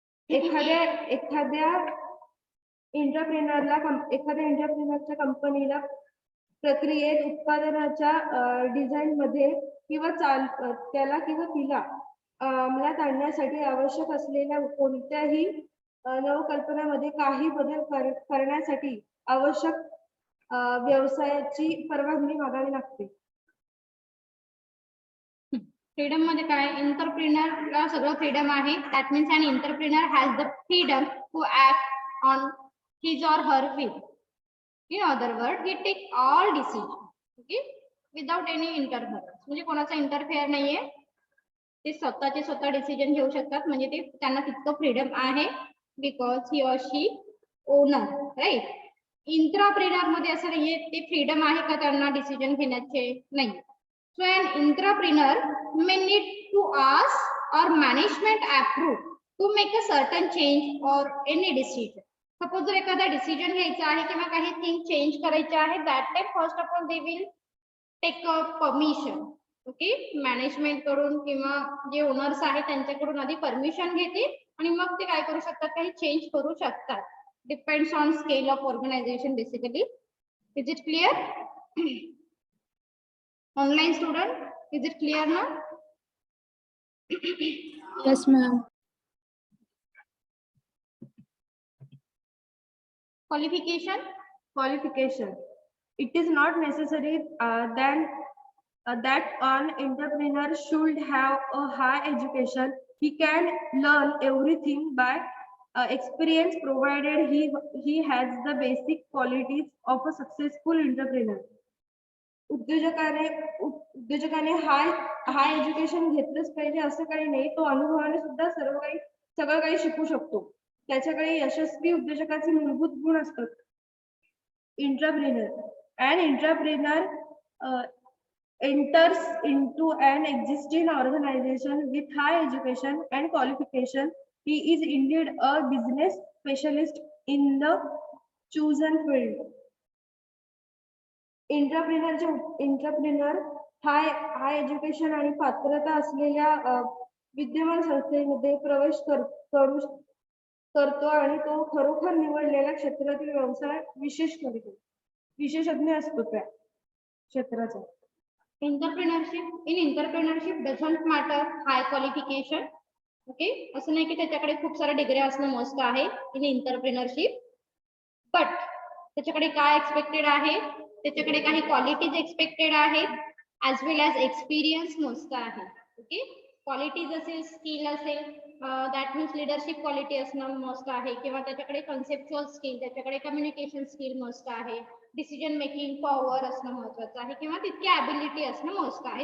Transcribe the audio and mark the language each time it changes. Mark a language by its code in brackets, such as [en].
[mr] एखाद्या एंटरप्रेनरच्या कंपनीला प्रक्रियेत, उत्पादनाच्या डिझाईन मध्ये किंवा त्याला किंवा तिला अंमलात आणण्यासाठी आवश्यक असलेल्या कोणत्याही नवकल्पनामध्ये काही बदल करण्यासाठी आवश्यक व्यवसायाची परवानगी मागावी लागते. फ्रीडम मध्ये काय, एंटरप्रेनरला सगळं फ्रीडम आहे. [en] That means an entrepreneur has the freedom to act on his or her will. In other word, he take all decision. Okay, without any interference. [mr] म्हणजे कोणाचा इंटरफेअर नाहीये, ते स्वतः डिसिजन घेऊ शकतात. म्हणजे ते त्यांना तितकं फ्रीडम आहे [en] Because he or she owner, right. [mr] इंट्राप्रेनर मध्ये असं नाहीये, ते फ्रीडम आहे का त्यांना डिसिजन घेण्याचे, नाही. [en] So an intrapreneur may need to ask or management approve to make a certain change or any decision. [mr] सपोज जर एखादा डिसिजन घ्यायचा आहे किंवा काही थिंग चेंज करायचे आहे, [en] That time first of all they will take a permission. [mr] Okay, management कडून किंवा जे ओनर्स आहेत त्यांच्याकडून आधी परमिशन घेते आणि मग ते काय करू शकतात, काही चेंज करू शकतात. [en] Depends on scale of organisation basically. Is it clear online student? Is it clear ना? Yes, ma'am. Qualification. It is not necessary that an entrepreneur should have a high education. He can learn everything by experience, provided he has the basic qualities of a successful entrepreneur. [mr] उद्योजकाने high education घेतलंच पाहिजे असं काही नाही. तो अनुभवाने सुद्धा सगळं काही शिकू शकतो. त्याच्याकडे यशस्वी उद्योजकाचे मूलभूत गुण असतात. [en] An entrepreneur enters into an existing organization with high education and qualification. He is indeed a business specialist in the chosen field. [mr] इंट्राप्रिनर high education आणि पात्रता असलेल्या विद्यमान संस्थेमध्ये प्रवेश करतो आणि तो खरोखर निवडलेल्या क्षेत्रातील व्यवसाय विशेषज्ञ असतो त्या क्षेत्राचा. [en] In entrepreneurship doesn't matter high qualification. [mr] Okay, असं नाही की त्याच्याकडे खूप साऱ्या डिग्री असणं मस्ट आहे इन एंटरप्रेनरशिप, बट त्याच्याकडे काय एक्सपेक्टेड आहे, त्याच्याकडे काही क्वालिटीज एक्सपेक्टेड आहेत, [en] as well as experience [mr] मस्त आहे. ओके, क्वालिटीज असेल, स्किल असेल, दॅट मीन्स लिडरशिप क्वालिटी असणं मस्ट आहे, किंवा त्याच्याकडे कन्सेप्च्युअल स्किल, त्याच्याकडे कम्युनिकेशन स्किल मस्ट आहे, डिसिजन मेकिंग पॉवर असणं महत्वाचं आहे, किंवा तितकी ॲबिलिटी असणं मस्ट आहे.